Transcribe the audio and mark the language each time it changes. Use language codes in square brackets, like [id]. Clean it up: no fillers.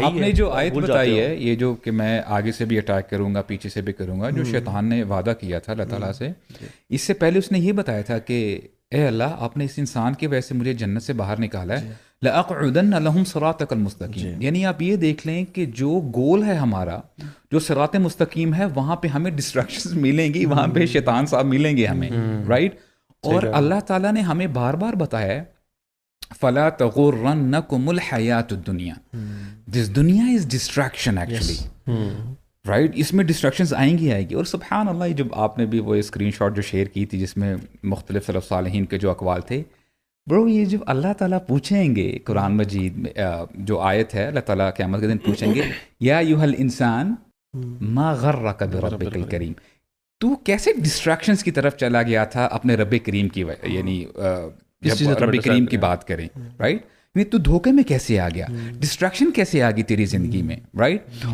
[ur] آپ نے جو آیت بتائی ہے, یہ جو کہ میں آگے سے بھی اٹیک کروں گا, پیچھے سے بھی کروں گا, جو شیطان نے وعدہ کیا تھا اللہ تعالیٰ سے, اس سے پہلے اس نے یہ بتایا تھا کہ اے اللہ آپ نے اس انسان کی وجہ سے مجھے جنت سے باہر نکالا ہے, [ar] لَأَقْعُدَنَّ لَهُمْ صِرَاطَكَ الْمُسْتَقِيمَ. [ur] یعنی آپ یہ دیکھ لیں کہ جو گول ہے ہمارا, جو صراط مستقیم ہے, وہاں پہ ہمیں ڈسٹریکشنز ملیں گی, وہاں پہ شیطان صاحب ملیں گے ہمیں, رائٹ. اور اللہ تعالیٰ نے ہمیں بار بار بتایا ہے [ar] فَلَا تَغُرَّنَّكُمُ الْحَيَاةُ الدُّنْيَا. [en] This dunya is distraction actually. [ur] Right, اس میں ڈسٹریکشنز آئیں گی. اور سبحان اللہ, جب آپ نے بھی وہ اسکرین شاٹ جو شیئر کی تھی جس میں مختلف سلف صالحین کے جو اقوال تھے, برو یہ جب اللہ تعالیٰ پوچھیں گے قرآن مجید میں جو آیت ہے, اللہ تعالیٰ قیامت کے دن پوچھیں گے [ar] یا ایھا الانسان ما غرک بربک الکریم, [ur] تو کیسے ڈسٹریکشنز کی طرف چلا گیا تھا اپنے رب کریم کی, یعنی جب رب کریم کی بات کریں, رائٹ, یعنی تو دھوکے میں کیسے آ گیا, ڈسٹریکشن کیسے آ گئی تیری زندگی میں, رائٹ.